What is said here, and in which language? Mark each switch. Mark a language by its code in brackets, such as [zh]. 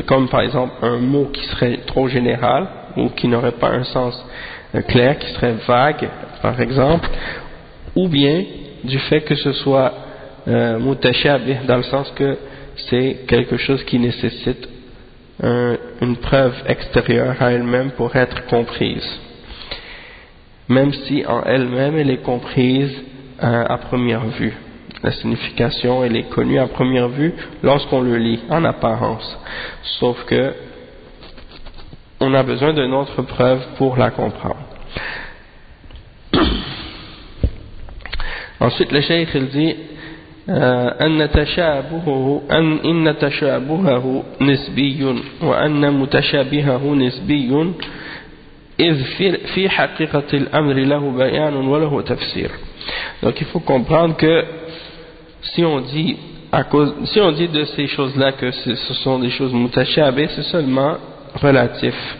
[fr] par exemple un mot qui serait trop général ou qui n'aurait pas un sens clair, qui serait vague par exemple, ou bien du fait que ce soit mutashabih dans le sens que c'est quelque chose qui nécessite une preuve extérieure à elle-même pour être comprise, même si en elle-même elle est comprise à première vue. La signification, elle est connue à première vue lorsqu'on le lit, en apparence. Sauf que on a besoin d'une autre preuve pour la comprendre. Ensuite, le cheikh, il dit [ar] أن تشابهه نسبي وأن متشابهه نسبي إذ في حقيقة الأمر له بيان وله تفسير. [fr] Donc il faut comprendre que si on dit de ces choses-là que ce sont des choses mutashabih, c'est seulement relatif.